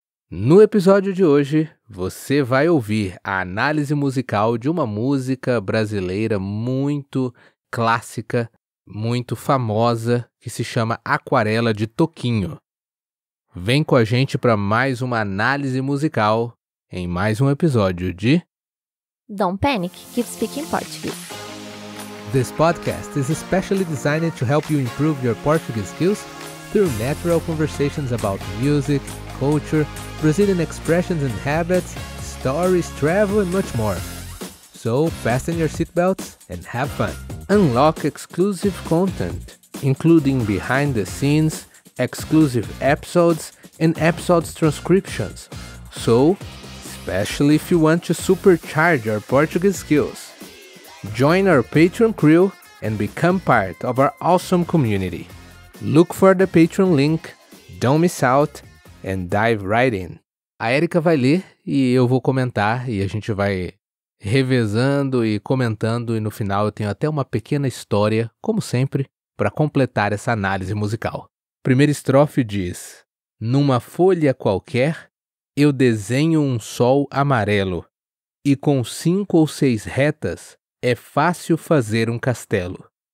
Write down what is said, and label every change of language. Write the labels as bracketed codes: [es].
[pt] No episódio de hoje, você vai ouvir a análise musical de uma música brasileira muito clássica, muito famosa, que se chama Aquarela de Toquinho. Vem com a gente para mais uma análise musical em mais um episódio de [en] Don't Panic, Keep Speaking Portuguese. This podcast is especially designed to help you improve your Portuguese skills through natural conversations about music, culture, Brazilian expressions and habits, stories, travel, and much more. So, fasten your seatbelts and have fun. Unlock exclusive content, including behind the scenes, exclusive episodes, and episodes transcriptions. So, especially if you want to supercharge your Portuguese skills. Join our Patreon crew and become part of our awesome community. Look for the Patreon link, don't miss out, and dive right in. [pt] A Erika vai ler e eu vou comentar e a gente vai revezando e comentando e no final eu tenho até uma pequena história, como sempre, para completar essa análise musical. Primeira estrofe diz: numa folha qualquer eu desenho um sol amarelo e com 5 ou 6 retas é fácil fazer um castelo.